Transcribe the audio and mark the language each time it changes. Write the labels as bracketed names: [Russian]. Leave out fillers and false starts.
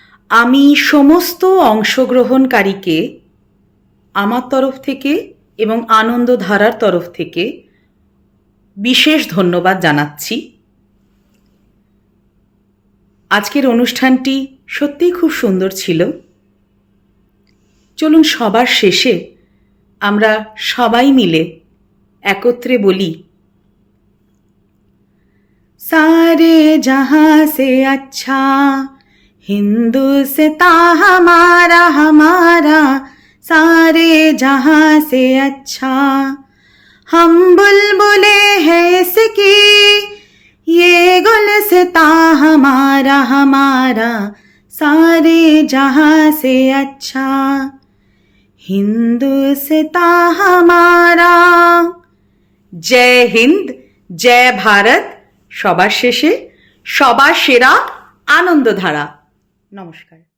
[Bangla] আমি সমস্ত অংশগ্রহণকারীকে আমার তরফ থেকে এবং আনন্দধারার তরফ থেকে বিশেষ ধন্যবাদ জানাচ্ছি। আজকের অনুষ্ঠানটি সত্যিই খুব সুন্দর ছিল। চলুন সবার শেষে আমরা সবাই মিলে একত্রে বলি, [Hindi] सारे जहां से अच्छा हिंदुस्तां हमारा हमारा, सारे जहां से अच्छा हम बुलबुले हैं इसकी, ये गुलस्तां हमारा हमारा, सारे जहां से अच्छा हिंदुस्तां हमारा। जय हिंद, जय भारत। [Bangla] সবার শেষে সবার সেরা আনন্দধারা। নমস্কার।